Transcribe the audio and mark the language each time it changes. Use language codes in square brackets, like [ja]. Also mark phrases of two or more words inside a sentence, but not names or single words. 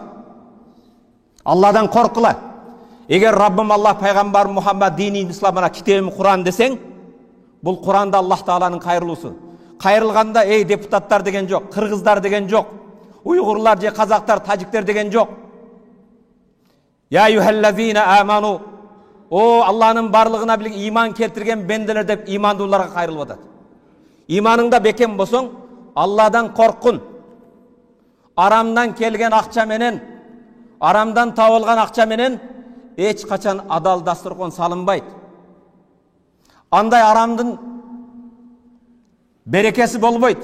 [ky] Алладан коркула. Эгер Раббим Аллах пайгамбар Мухаммад дини исламына китебим Куран десең, бул Куранда Аллах Тааланын кайрылуусу. Кайрылганда эй депутаттар деген жок, кыргыздар деген жок, уйгурлар же казактар, тажиктер деген жок. [ar] يا أيها الذين آمنوا, [ky] о Аллахнын барлыгына билик иман келтирген бенделер деп имандууларга кайрылып атат. Иманыңда бекем болсоң, Алладан коркун. Арамдан келген акча менен, арамдан табылган акча менен эч качан адал дастуркон салынбайт. Андай арамдын берекеси болбойт.